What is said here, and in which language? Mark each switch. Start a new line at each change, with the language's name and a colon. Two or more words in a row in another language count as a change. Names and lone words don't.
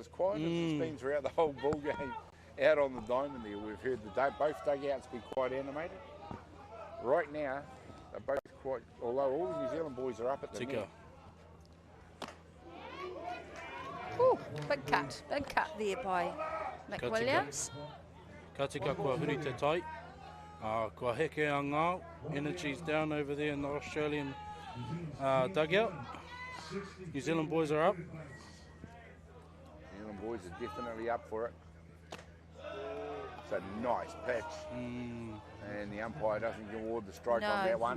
English: As quiet as it's been throughout the whole ball game out on the diamond there. We've heard both dugouts be quite animated. Right now, they're both quite, although all the New Zealand boys are up at the net. Ooh, big cut there by McWilliams.
Māori: Ka tika kua huri te tai. Kua heke a ngā.
English: Energy's down over there in the Australian dugout. New Zealand boys are up. New Zealand boys are definitely up for it. It's a nice pitch. And the umpire doesn't award the strike on that one.